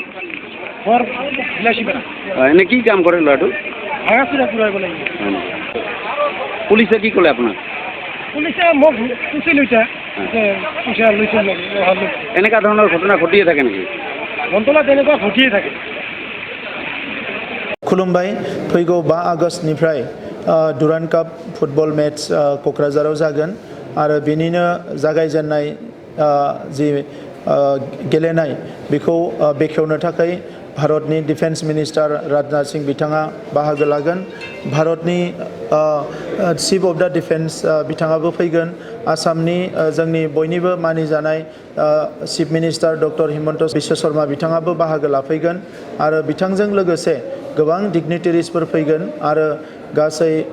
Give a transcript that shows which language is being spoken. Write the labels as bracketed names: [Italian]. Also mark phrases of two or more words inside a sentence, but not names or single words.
[Assamese] বিলাসীপাৰা এনে কি কাম কৰে ল'ৰাটো ভাঙা চুৰা ঘূৰাব লাগিব পুলিচে কি ক'লে আপোনাক পুলিচে মোক পুচি লৈছে যে পইচা লৈছিল নেকি এনেকুৱা ধৰণৰ ঘটনা ঘটিয়ে থাকে নেকি দন্তলা তেনেকুৱা ঘটিয়ে থাকে [Bodo] खुलुमबाय फैगौ 5 आगष्टनिफ्राय डुरान्ड काप [English] football match [Bodo] क'क्राझाराव जागोन आरो बेनिनो जागायजेननाय जि गेलेनाय बेखौ बेखेवनो थाखाय भारतनि [English] defense minister [Bodo] राजनाथ सिंह बिथाङा बाहागो लागोन भारतनि [English] chief of the defense [Bodo] बिथाङाबो फैगोन आसामनि जोंनि बयनिबो मानिजानाय [English] chief minister [Bodo] डक्टर हिमन्त बिश्व शर्मा बिथाङाबो बाहागो लाफैगोन आरो बिथांजों लोगोसे गोबां डिग्निटारिसफोर फैगोन आरो गासै